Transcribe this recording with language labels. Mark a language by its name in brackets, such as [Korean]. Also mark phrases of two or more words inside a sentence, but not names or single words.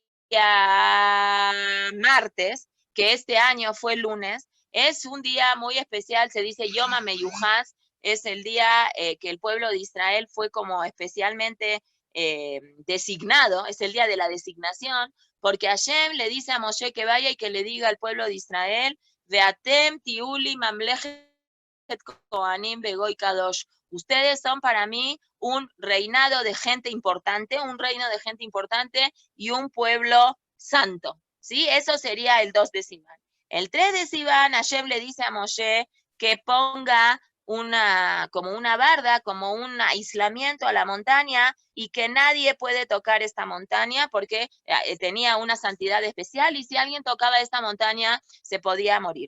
[Spanish] martes, que este año fue lunes, es un día muy especial, se dice [Hebrew] יום המיוחס, [Spanish] es el día que el pueblo de Israel fue como especialmente designado, es el día de la designación, porque Hashem le dice a Moshe que vaya y que le diga al pueblo de Israel, [Hebrew] ואתם תהיו לי ממלכת כהנים וגוי קדוש. [Spanish] Ustedes son para mí un reinado de gente importante, un reino de gente importante y un pueblo santo, ¿sí? Eso sería el 2 de Sivan. El 3 de Sivan, Hashem le dice a Moshe que ponga como una barda, como un aislamiento a la montaña y que nadie puede tocar esta montaña porque tenía una santidad especial y si alguien tocaba esta montaña se podía morir.